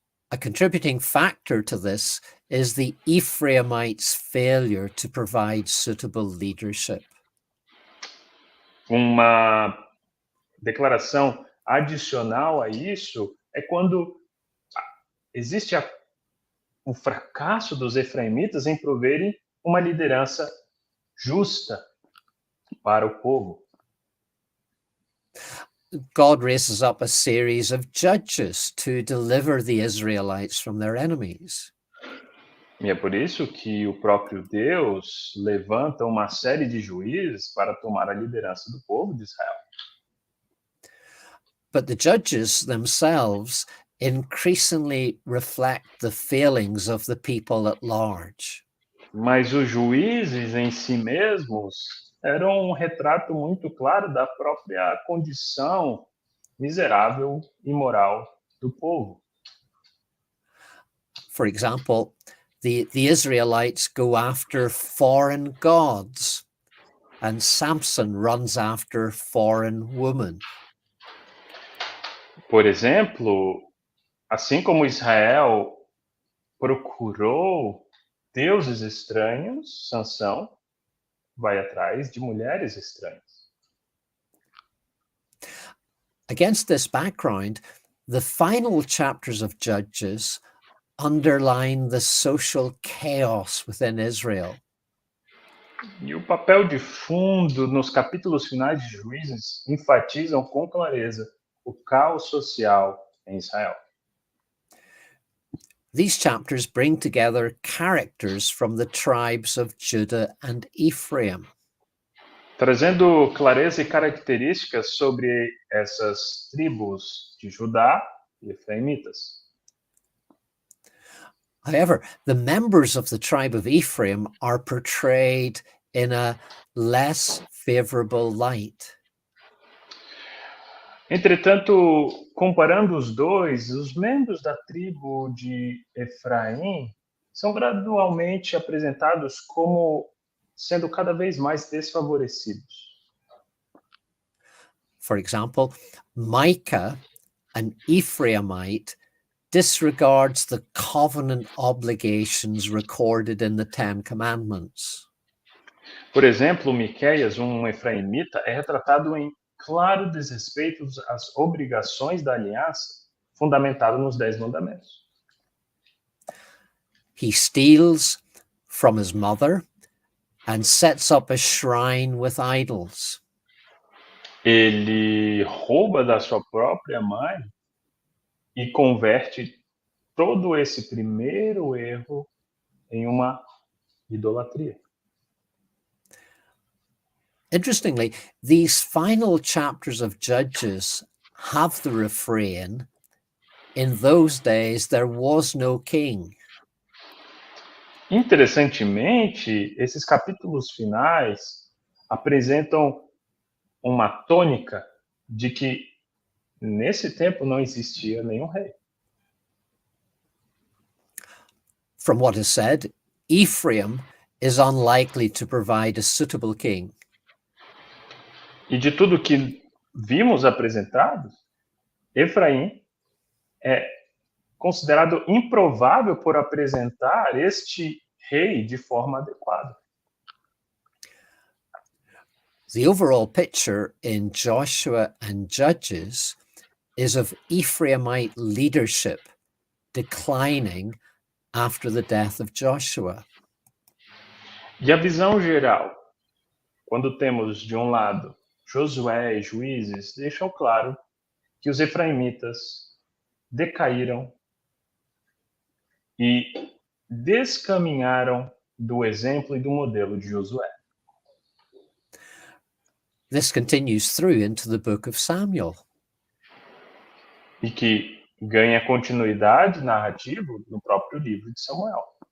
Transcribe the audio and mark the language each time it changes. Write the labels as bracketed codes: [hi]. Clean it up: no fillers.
[en] A contributing factor to this is the Ephraimites' failure to provide suitable leadership. [pt] Uma declaração adicional a isso é quando existe o fracasso dos efraimitas em proverem uma liderança justa para o povo. [en] God raises up a series of judges to deliver the Israelites from their enemies. [pt] E é por isso que o próprio Deus levanta uma série de juízes para tomar a liderança do povo de Israel. [en] But the judges themselves increasingly reflect the failings of the people at large. [pt] Mas os juízes em si mesmos eram um retrato muito claro da própria condição miserável e moral do povo. [en] For example, the Israelites go after foreign gods, and Samson runs after foreign women. [pt] Por exemplo, assim como Israel procurou deuses estranhos, Sansão vai atrás de mulheres estranhas. [en] Against this background, the final chapters of Judges underline the social chaos within Israel. [pt] E o papel de fundo nos capítulos finais de Juízes enfatizam com clareza o caos social em Israel. [en] These chapters bring together characters from the tribes of Judah and Ephraim. [pt] Trazendo clareza e características sobre essas tribos de Judá e Efraimitas. [en] However, the members of the tribe of Ephraim are portrayed in a less favorable light. [pt] Entretanto, comparando os dois, os membros da tribo de Efraim são gradualmente apresentados como sendo cada vez mais desfavorecidos. [en] For example, Micah, an Ephraimite, disregards the covenant obligations recorded in the Ten Commandments. [pt] Por exemplo, Miqueias, um efraimita, é retratado em claro desrespeito às obrigações da aliança fundamentada nos 10 mandamentos. [en] He steals from his mother and sets up a shrine with idols. [pt] Ele rouba da sua própria mãe e converte todo esse primeiro erro em uma idolatria. [en] Interestingly, these final chapters of Judges have the refrain, "In those days there was no king." [pt] Interessantemente, esses capítulos finais apresentam uma tônica de que nesse tempo não existia nenhum rei. [en] From what is said, Ephraim is unlikely to provide a suitable king. [pt] E de tudo que vimos apresentado, Efraim é considerado improvável por apresentar este rei de forma adequada. [en] The overall picture in Joshua and Judges is of Ephraimite leadership declining after the death of Joshua. [pt] E a visão geral, quando temos de um lado Josué e Juízes, deixam claro que os efraimitas decaíram e descaminharam do exemplo e do modelo de Josué. [en] This continues through into the book of Samuel. [pt] E que ganha continuidade narrativa no próprio livro de Samuel.